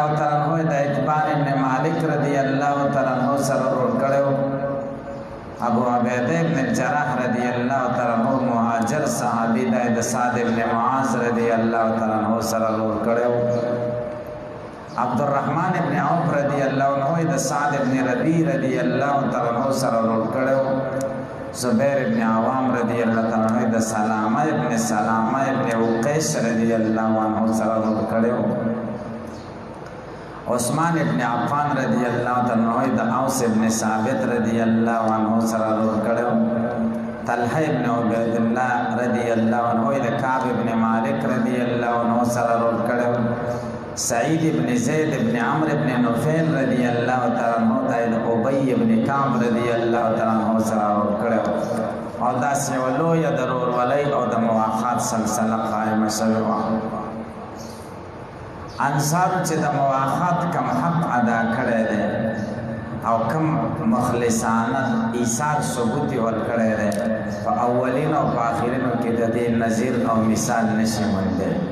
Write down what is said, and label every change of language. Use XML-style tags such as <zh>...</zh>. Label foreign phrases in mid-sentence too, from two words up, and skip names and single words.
<ar>تعالی عنہ</ar> <ps>د اجبان ابن مالک</ps> <ar>رضی الله تعالی عنہ</ar> <ps>سره ورور کړو ابو عبیده ابن الجراح</ps> <ar>رضی الله تعالی عنہ</ar> <ps>مهاجر صحابی د سعد ابن معاذ</ps> <ar>رضی الله تعالی عنہ</ar> <ps>سره ورور کړو عبدالرحمن ابن عوف</ps> <ar>رضی الله عنہ</ar> <ps>د سعد ابن ربیع</ps> <ar>رضی الله تعالی عنہ</ar> <ps>سره ورور کړو زبیر ابن عوام</ps> <ar>رضی اللہ تعالی عنہ</ar> <ps>د سلامہ ابن وقیس</ps> <ar>رضی اللہ عنہ</ar> <ps>سره ورور کړو عثمان ابن عفان</ps> <ar>رضی اللہ تعالی عنہ</ar> <ps>د اوس ابن ثابت</ps> <ar>رضی اللہ عنہ</ar> <ps>سره ورور کړو طلحہ ابن عبید الله</ps> <ar>رضی اللہ عنہ</ar> <ps>د کعب ابن مالک</ps> <ar>رضی اللہ عنہ</ar> <ps>سره ورور کړو سعید ابن زید ابن عمرو ابن نفیل</ps> <ar>رضی اللہ تعالی عنہ</ar> <ps>د ابی ابن کعب</ps> <ar>رضی اللہ تعالی عنہ</ar> <ps>سره ورور کړو او داسې یو لویه د ورورولۍ او د مواخات سلسله قایمه شوې وه انصارو چې د مواخات کم حق ادا کړی دی او کم مخلصانه ایثار ثبوت یې ورکړی دی په اولینو او په آخرینو کې د دې نظیر او مثال نشي موندی</ps>